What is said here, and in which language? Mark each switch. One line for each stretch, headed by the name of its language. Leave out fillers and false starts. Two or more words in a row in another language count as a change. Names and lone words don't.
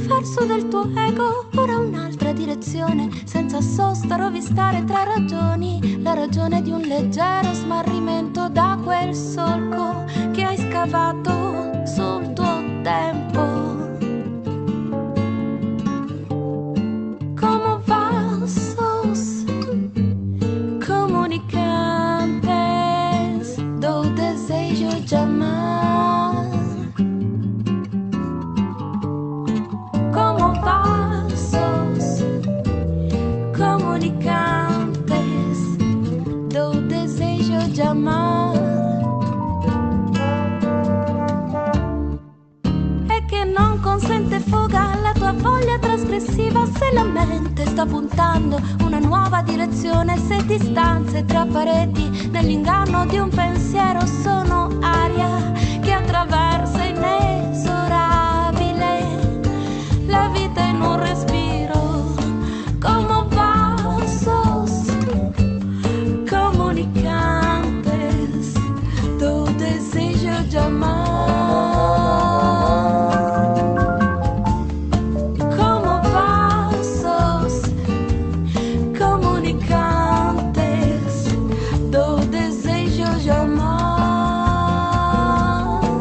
Italian: verso del tuo ego ora ha un'altra direzione, senza sosta rovistare tra ragioni, la ragione di un leggero smarrimento da quel solco che hai scavato sul tuo tempo.
Portuguese: Como vasos comunicantes do desejo de amar. Como vasos comunicantes do desejo de amar.
Italian: E che non consente fuga alla tua voglia trasgressiva, se la mente sta puntando una nuova direzione, se distanze tra pareti nell'inganno di un pensiero sono aria che attraversa inesorabile la vita in un respiro.
Portuguese: Como vasos comunicantes do desejo de amar. Como vasos comunicantes do desejo de amar.